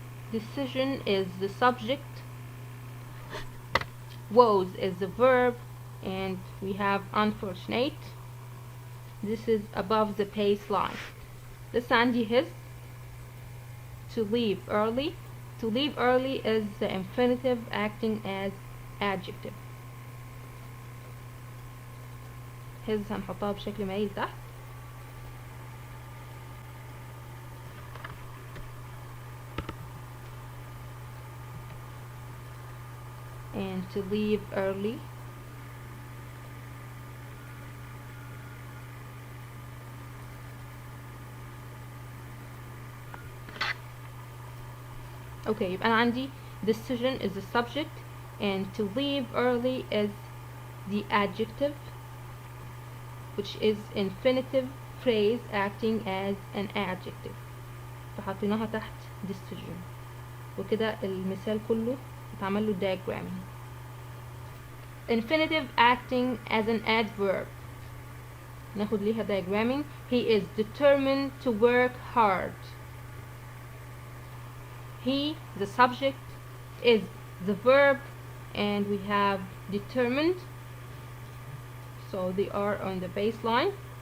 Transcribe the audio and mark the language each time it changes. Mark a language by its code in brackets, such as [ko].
[en] Decision is the subject, was is the verb, and we have unfortunate. This is above the baseline. This [ar] عندي [en] his. To leave early. To leave early is the infinitive acting as adjective. [ar] his هنحطها بشكل مايل تحت. [en] to leave early. [ar] اوكي، يبقى انا عندي [en] decision is the subject and to leave early is the adjective, which is infinitive phrase acting as an adjective. [ar] فحطيناها تحت decision، وكده المثال كله اتعمل له diagramming. [en] infinitive acting as an adverb، [ar] ناخد ليها [en] diagramming. he is determined to work hard. he, the subject, is the verb, and we have determined, so they are on the baseline.